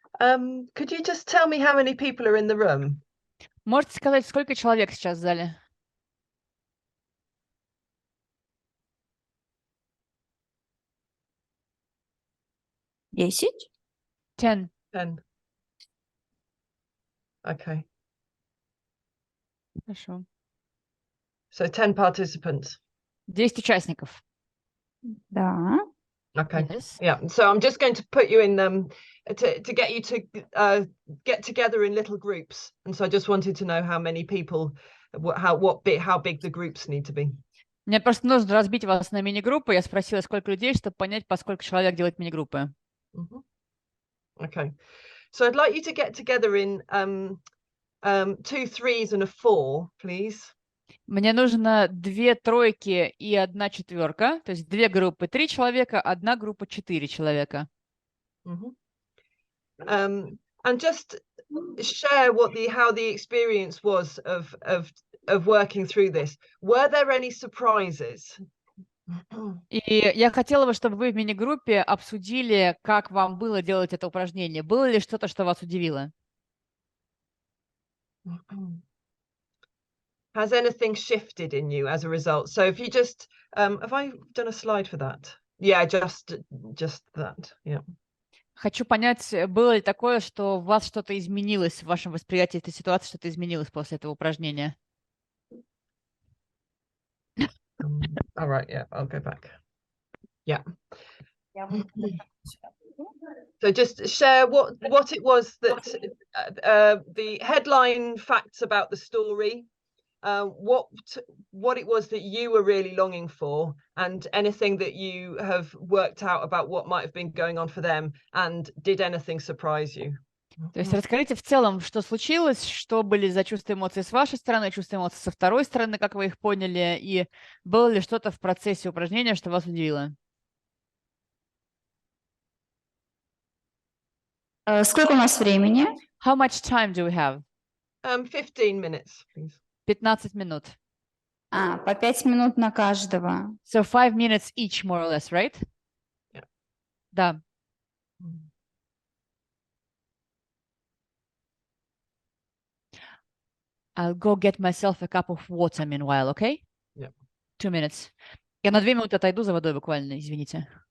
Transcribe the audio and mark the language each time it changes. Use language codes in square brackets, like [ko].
[en] Could you just tell me how many people are in the room? [ru] Можете сказать, сколько человек сейчас в зале? Десять. [en] 10. 10. Okay. [ru] Хорошо. [en] So 10 participants. [ru] 10 участников. Да. [en] Okay. Yes. Yeah. So I'm just going to put you in to get you to get together in little groups. And so I just wanted to know how many people, how big the groups need to be. [ru] Мне просто нужно разбить вас на мини-группы. Я спросила, сколько людей, чтобы понять, по сколько человек делать мини-группы. [en] Okay. So I'd like you to get together in 2 threes and a 4, please. [ru] Мне нужно 2 тройки и 1 четверка. То есть 2 группы 3 человека, 1 группа 4 человека. [en] And just share how the experience was of working through this. Were there any surprises? [ru] И я хотела бы, чтобы вы в мини-группе обсудили, как вам было делать это упражнение. Было ли что-то, что вас удивило? [en] Has anything shifted in you as a result? So if you just, have I done a slide for that? Yeah, just that, yeah. [ru] Хочу понять, было ли такое, что у вас что-то изменилось в вашем восприятии этой ситуации, что-то изменилось после этого упражнения? [en] All right, yeah, I'll go back. Yeah. So just share what it was that the headline facts about the story, what it was that you were really longing for, and anything that you have worked out about what might have been going on for them, and did anything surprise you? [ru] То есть расскажите в целом, что случилось, что были за чувства и эмоции с вашей стороны, чувства и эмоции со второй стороны, как вы их поняли, и было ли что-то в процессе упражнения, что вас удивило? Сколько у нас времени? [en] How much time do we have? 15 minutes, please. [ru] 15 минут. По 5 минут на каждого. [en] So 5 minutes each, more or less, right? Yeah. [ru] Да. [en] I'll go get myself a cup of water meanwhile, okay? Yeah. 2 minutes. [ru] Я на 2 минуты отойду за водой буквально, извините.